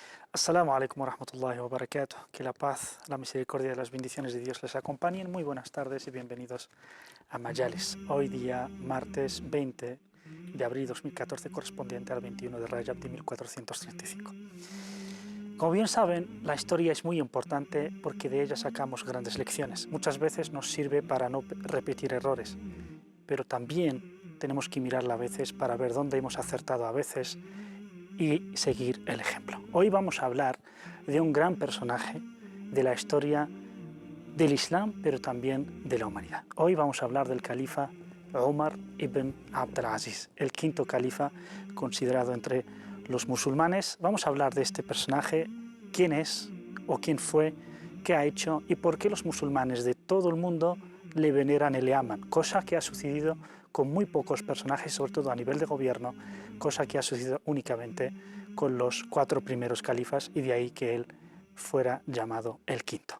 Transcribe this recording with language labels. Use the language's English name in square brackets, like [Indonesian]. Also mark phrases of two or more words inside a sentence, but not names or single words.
[Arabic] السلام عليكم ورحمة الله وبركاته. [Spanish] Que la paz, la misericordia y las bendiciones de Dios les acompañen. Muy buenas tardes y bienvenidos a Majalis. Hoy día, martes 20 de abril de 2014, correspondiente al 21 de Rajab de 1435. Como bien saben, la historia es muy importante porque de ella sacamos grandes lecciones. Muchas veces nos sirve para no repetir errores, pero también tenemos que mirarla a veces para ver dónde hemos acertado a veces y seguir el ejemplo. Hoy vamos a hablar de un gran personaje de la historia del Islam, pero también de la humanidad. Hoy vamos a hablar del califa Umar ibn Abd al-Aziz, el quinto califa considerado entre los musulmanes. Vamos a hablar de este personaje, quién es o quién fue, qué ha hecho y por qué los musulmanes de todo el mundo le veneran y le aman, cosa que ha sucedido con muy pocos personajes, sobre todo a nivel de gobierno, cosa que ha sucedido únicamente con los 4 primeros califas y de ahí que él fuera llamado el quinto.